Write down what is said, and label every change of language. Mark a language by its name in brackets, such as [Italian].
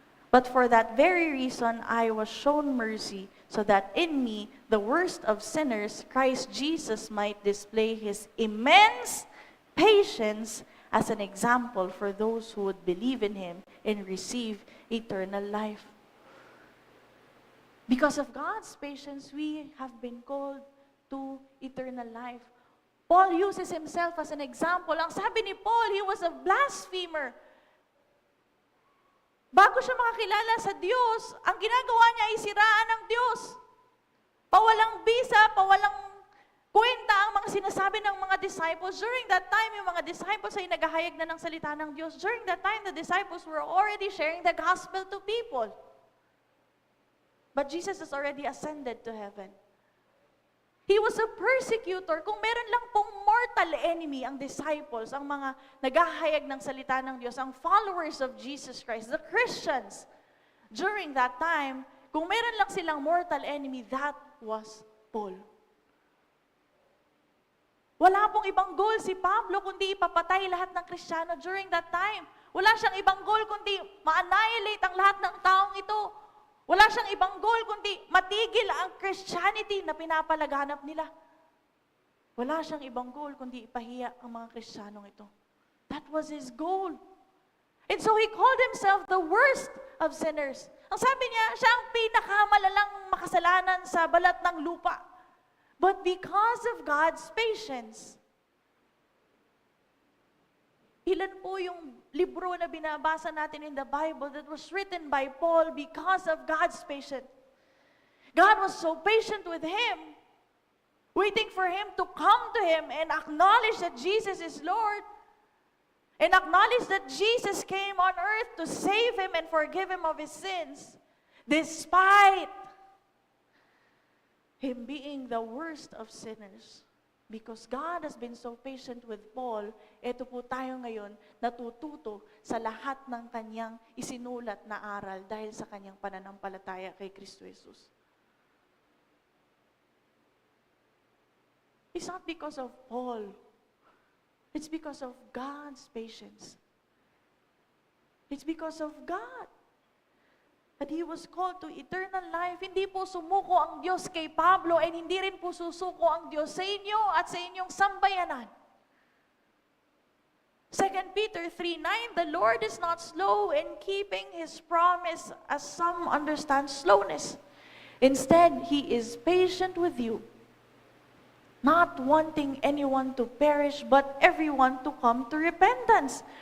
[English] But for that very reason, I was shown mercy, so that in me, the worst of sinners, Christ Jesus might display His immense patience as an example for those who would believe in Him and receive eternal life. Because of God's patience, we have been called to eternal life. Paul uses himself as an example. [Filipino] Ang sabi ni Paul, [English] he was a blasphemer. [Filipino] Bago siya makakilala sa Diyos, ang ginagawa niya ay siraan ng Diyos. Pawalang bisa, pawalang kwenta ang mga sinasabi ng mga disciples. [English] During that time, [Filipino] yung mga disciples ay naghahayag na ng salita ng Diyos. [English] During that time, the disciples were already sharing the gospel to people. But Jesus has already ascended to heaven. He was a persecutor. [Filipino] Kung meron lang pong [English] mortal enemy ang disciples, [Filipino] ang mga naghahayag ng salita ng Diyos, [English] ang followers of Jesus Christ, the Christians, during that time, [Filipino] kung meron lang silang [English] mortal enemy, that was Paul. [Filipino] Wala pong ibang goal si Pablo kundi ipapatay lahat ng Kristiyano [English] during that time. [Filipino] Wala siyang ibang goal kundi ma-annihilate ang lahat ng taong ito. Wala siyang ibang goal kundi matigil ang Christianity na pinapalaganap nila. Wala siyang ibang goal kundi ipahiya ang mga Kristiyanong ito. [English] That was his goal. And so he called himself the worst of sinners. [Filipino] Ang sabi niya, siya ang pinakamalalang makasalanan sa balat ng lupa. [English] But because of God's patience, [Filipino] ilan po yung libro na binabasa natin [English] in the Bible that was written by Paul because of God's patience. God was so patient with him, waiting for him to come to him and acknowledge that Jesus is Lord, and acknowledge that Jesus came on earth to save him and forgive him of his sins, despite him being the worst of sinners. Because God has been so patient with Paul, [Filipino] eto po tayo ngayon natututo sa lahat ng kanyang isinulat na aral dahil sa kanyang pananampalataya kay Kristo Jesus. [English] It's not because of Paul. It's because of God's patience. It's because of God that he was called to eternal life. [Filipino] Hindi po sumuko ang Diyos kay Pablo, and hindi rin po susuko ang Diyos sa inyo at sa inyong sambayanan. [English] 2 Peter 3:9, the Lord is not slow in keeping His promise, as some understand slowness. Instead, He is patient with you, not wanting anyone to perish, but everyone to come to repentance.